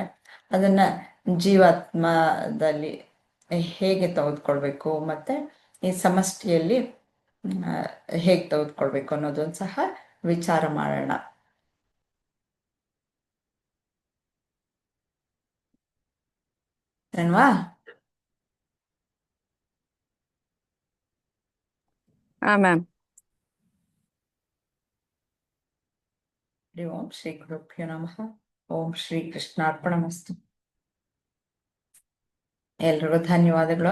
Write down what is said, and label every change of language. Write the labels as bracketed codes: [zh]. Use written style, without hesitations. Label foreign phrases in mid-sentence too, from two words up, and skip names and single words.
[kn] ಅದನ್ನ ಜೀವಾತ್ಮದಲ್ಲಿ ಹೇಗೆ ತೆಗೆದುಕೊಳ್ಬೇಕು ಮತ್ತೆ ಈ ಸಮಷ್ಟಿಯಲ್ಲಿ ಹೇಗೆ ತೆಗೆದುಕೊಳ್ಬೇಕು ಅನ್ನೋದನ್ನು ಸಹ ವಿಚಾರ ಮಾಡೋಣ. ಅಲ್ವಾ? ಹಾ ಮ್ಯಾಮ್. [sa] ಓಂ ಶ್ರೀ ಗುರುಭ್ಯೋ ನಮಃ. ಓಂ ಶ್ರೀ ಕೃಷ್ಣಾರ್ಪಣಮಸ್ತು. [kn] ಎಲ್ರಿಗೂ ಧನ್ಯವಾದಗಳು.